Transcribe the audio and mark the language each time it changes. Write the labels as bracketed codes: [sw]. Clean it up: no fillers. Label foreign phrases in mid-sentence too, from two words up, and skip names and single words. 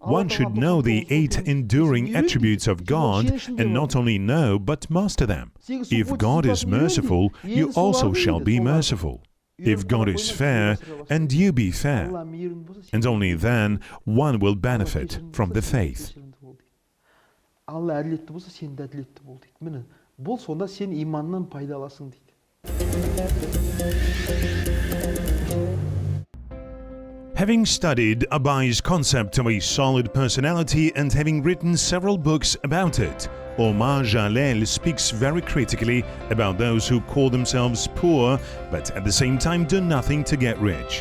[en] One should know the 8 enduring attributes of God, and not only know, but master them. If God is merciful, you also shall be merciful. If God is fair, and you be fair. And only then one will benefit from the faith. [kk] Алла әділетті болса, сен де әділетті бол дейді. Міне, бұл сонда сен иманнан пайда аласың дейді. [en] Having studied Abai's concept of a solid personality and having written several books about it, Omar Zhalel speaks very critically about those who call themselves poor but at the same time do nothing to get rich.